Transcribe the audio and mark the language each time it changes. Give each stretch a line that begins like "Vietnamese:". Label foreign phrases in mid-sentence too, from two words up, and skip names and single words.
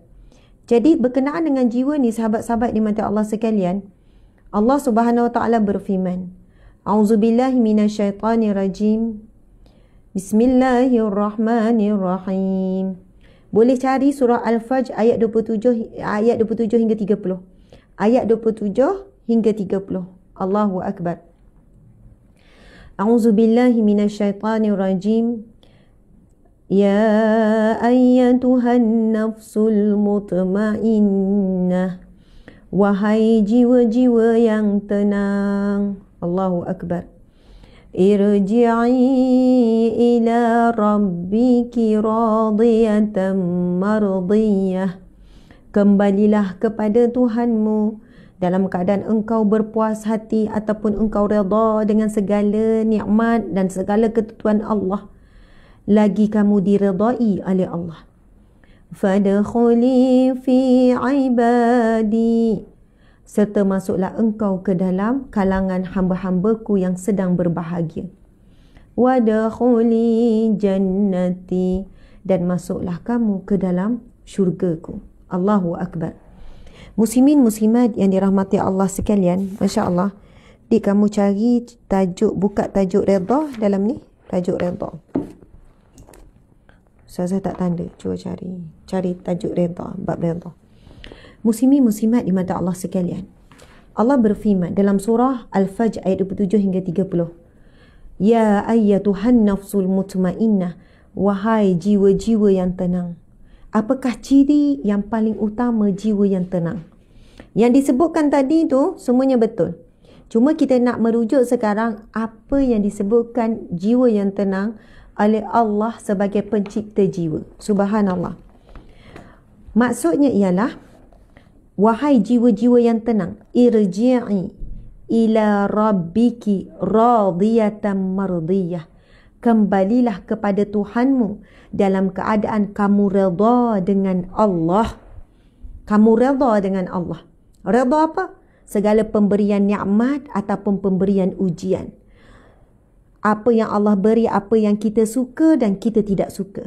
Malay: Jadi berkenaan dengan jiwa ni, sahabat-sahabat di mata Allah sekalian,
Arabic: الله سبحانه وتعالى
Malay: berfirman,
Arabic: أعوذ بالله من الشيطان الرجيم. بسم الله الرحمن الرحيم.
Malay: Boleh cari surah Al-Fajr ayat 27 hingga 30. Ayat 27 hingga 30.
Arabic: الله أكبر. أعوذ بالله من الشيطان الرجيم. يا أيتها النفس المطمئنة.
Malay: Wahai jiwa-jiwa yang tenang.
Arabic: الله أكبر. ارجعي إلى ربك راضية مرضية.
Malay: Kembalilah kepada Tuhanmu dalam keadaan engkau berpuas hati ataupun engkau redha dengan segala nikmat dan segala ketentuan Allah. Lagi kamu diredai oleh Allah.
Arabic: فادخلي في عبادي.
Malay: Serta masuklah engkau ke dalam kalangan hamba-hambaku yang sedang berbahagia.
Arabic: وادخلي جنتي.
Malay: Dan masuklah kamu ke dalam syurgaku.
Arabic: الله أكبر.
Malay: Muslimin muslimat yang dirahmati Allah sekalian,
Arabic: ما شاء الله,
Malay: kamu cari tajuk, buka tajuk redha dalam ni, tajuk redha. Saya tak tanda, cuba cari tajuk redha, bab redha. Muslimin muslimat di mata Allah sekalian, Allah berfirman dalam surah Al-Fajr ayat 27 hingga 30.
Arabic: يا أيتها النفس المطمئنة.
Malay: Wahai jiwa-jiwa yang tenang. Apakah ciri yang paling utama jiwa yang tenang? Yang disebutkan tadi tu semuanya betul. Cuma kita nak merujuk sekarang apa yang disebutkan jiwa yang tenang oleh Allah sebagai pencipta jiwa. Subhanallah. Maksudnya ialah, wahai jiwa-jiwa yang tenang,
Arabic: ارجعي إلى ربك راضية مرضية.
Malay: Kembalilah kepada Tuhanmu dalam keadaan kamu redha dengan Allah. Kamu redha dengan Allah. Redha apa? Segala pemberian nikmat ataupun pemberian ujian. Apa yang Allah beri, apa yang kita suka dan kita tidak suka.